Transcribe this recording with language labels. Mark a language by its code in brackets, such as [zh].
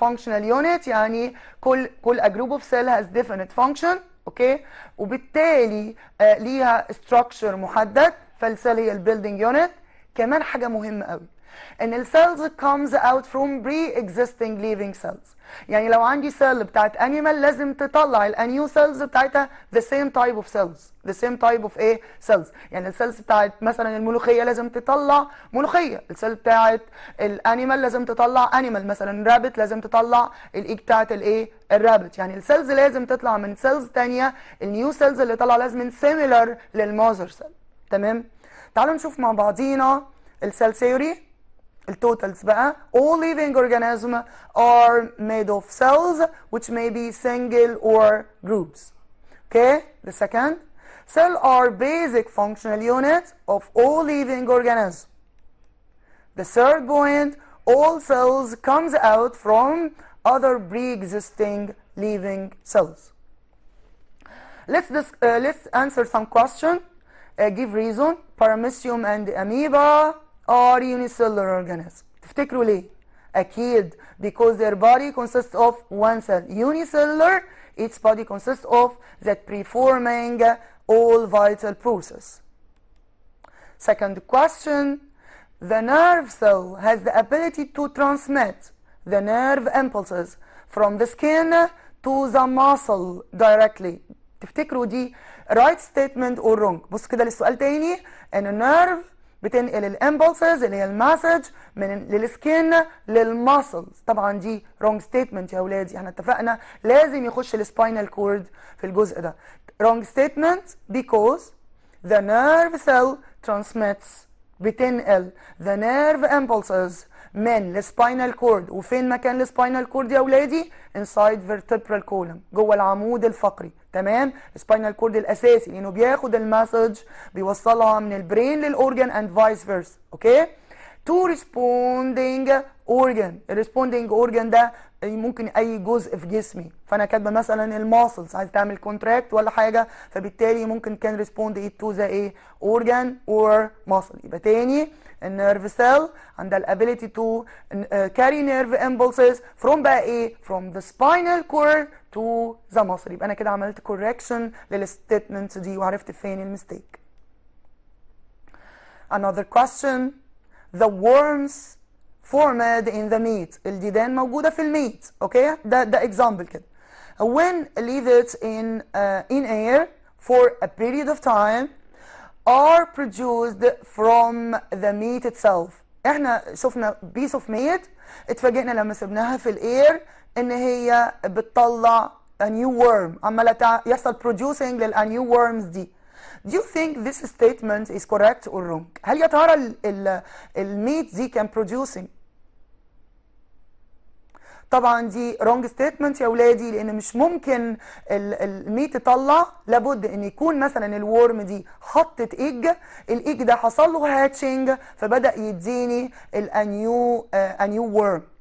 [ar] Functional unit يعني كل [en] a group of cell has definite function، [ar] اوكي، وبالتالي ليها structure محدد، فالسيل هي البيلدينج يونت. كمان حاجه مهمه قوي ان السيلز [en] comes out from pre-existing living cells. [ar] يعني لو عندي سيل بتاعت انيمال لازم تطلع الانيو سيلز بتاعتها [en] the same type of cells، [ar] the same type of ايه؟ cells. يعني السيلز بتاعت مثلا الملوخيه لازم تطلع ملوخيه، السيل بتاعت الانيمال لازم تطلع انيمال، مثلا رابت لازم تطلع الايج بتاعت الايه؟ الرابت. يعني السيلز لازم تطلع من سيلز ثانيه، النيو سيلز اللي طلع لازم similar للماذر سيل. تمام؟ تعالوا نشوف مع بعضينا السيل ثيوري التوتالز بقى. [en] All living organisms are made of cells which may be single or groups. Okay, the second, cells are basic functional units of all living organisms. The third point, all cells comes out from other pre-existing living cells. Let's answer some question. Give reason. Paramecium and amoeba are unicellular organisms. [ar] تفتكروا ليه؟ أكيد [en] because their body consists of one cell. Unicellular, each body consists of that performing all vital process. Second question, the nerve cell has the ability to transmit the nerve impulses from the skin to the muscle directly. [ar] تفتكروا دي [en] right statement or wrong؟ [ar] بص كده للسؤال تاني، ان النيرف بتنقل الامبلسز اللي هي المسج من للسكين للماسلز. طبعا دي [en] wrong statement [ar] يا اولادي، احنا اتفقنا لازم يخش السباينال كورد في الجزء ده. [en] wrong statement because the nerve cell transmits، بتنقل the nerve impulses [ar] من السباينال كورد. وفين مكان السباينال كورد يا اولادي؟ [en] inside vertebral column، [ar] جوه العمود الفقري. تمام؟ السباينال كورد الاساسي لانه بياخد المسج بيوصلها من البرين للاورجن [en] and vice versa. Okay? to responding organ. [ar] الريسبوندينج اورجن ده ممكن اي جزء في جسمي، فانا كاتبه مثلا الماسلز عايز تعمل كونتراكت ولا حاجه، فبالتالي ممكن كان ريسبوند to the ايه organ or muscle. يبقى تاني النيرف سيل عندها الابيليتي [en] to carry nerve impulses from بقى ايه from the spinal cord to the muscle. [ar] يبقى انا كده عملت correction للستيتمنت دي وعرفت فين المستيك. [en] Another question, the worms formed in the meat. [ar] الديدان موجودة في الميت. اوكي؟ ده example كده. [en] When leave it in air for a period of time are produced from the meat itself. [ar] احنا شفنا [en] piece of meat، [ar] اتفاجئنا لما سبناها في الاير ان هي بتطلع [en] a new worm، [ar] عمالة يحصل producing لل new worms دي. [en] Do you think this statement is correct or wrong؟ [ar] هل يا ترى الميت دي كان producing؟ طبعا دي wrong statement يا ولادي، لان مش ممكن الميت تطلع، لابد ان يكون مثلا الورم دي حطت ايج، الايج ده حصل له هاتشنج فبدا يديني الانيو ورم.